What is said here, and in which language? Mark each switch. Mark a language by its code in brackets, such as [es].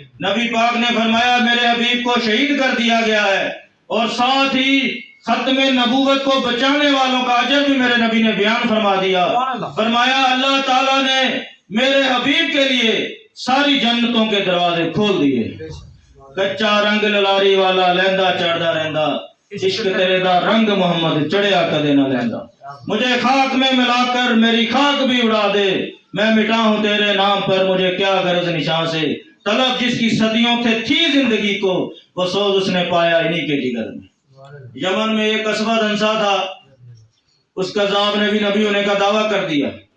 [ur] نبی پاک نے فرمایا میرے حبیب کو شہید کر دیا گیا ہے, اور ساتھ ہی ختم نبوت کو بچانے والوں کا اجر بھی میرے نبی نے بیان فرما دیا. فرمایا اللہ تعالیٰ نے میرے حبیب کے لیے ساری جنتوں کے دروازے کھول دیے. [pa] کچا رنگ للاری والا لہندا چڑھدا رہندا, عشق تیرے دا رنگ محمد چڑھیا کدے نہ لہندا. [ur] مجھے خاک میں ملا کر میری خاک بھی اڑا دے, میں مٹا ہوں تیرے نام پر مجھے کیا غرض نشان سے. طلب جس کی صدیوں سے تھی زندگی کو وہ سوز اس نے پایا انہی کے جگر میں. یمن میں ایک اسود انسا تھا, اس قذاب نے بھی نبی ہونے کا دعویٰ کر دیا.